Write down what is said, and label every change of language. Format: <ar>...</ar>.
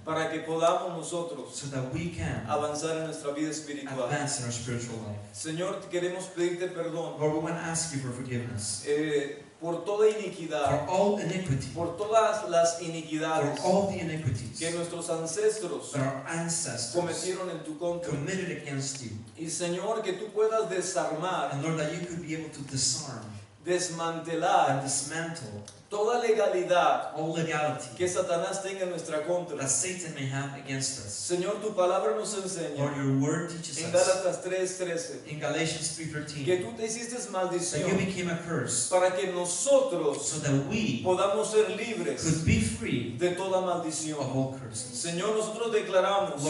<es>para que podamos nosotros</es> <en>so that we can</en> <es>avanzar en nuestra vida espiritual.</es> <en>advance in our spiritual life.</en> <es>Señor, queremos pedirte perdón</es> <en>Lord, we want to ask you for forgiveness</en> <es>por toda</es> <en>for</en> <es>iniquidad,</es> <en>all iniquity,</en> <es>por todas las</es> <en>for</en> <es>iniquidades</es> <en>all the iniquities</en> <es>que nuestros ancestros</es> <en>that our ancestors</en> <es>cometieron en tu contra.</es> <en>committed against you.</en> <es>Y Señor, que tú puedas desarmar,</es> <en>And Lord, that you could be able to disarm and</en> <es>desmantelar</es> <en>dismantle</en> <es>toda legalidad</es> <en>all legality</en> <es>que Satanás tenga en nuestra contra.</es> <en>that Satan may have against us.</en> <es>Señor, tu palabra nos enseña</es> <en>Lord, your word teaches</en> <es>en</es> <en>us</en> <es>Gálatas 3:13</es> <en>in Galatians</en> <es>que</es> <en>3:13</en> <es>tú te hiciste</es> <en>that you</en> <es>maldición</es> <en>became a curse</en> <es>para que nosotros</es> <en>so that we</en> <es>podamos ser libres</es> <en>could be free</en> <es>de toda</es> <en>of</en> <es>maldición.</es> <en>all curses.</en> <es>Señor, nosotros declaramos</es>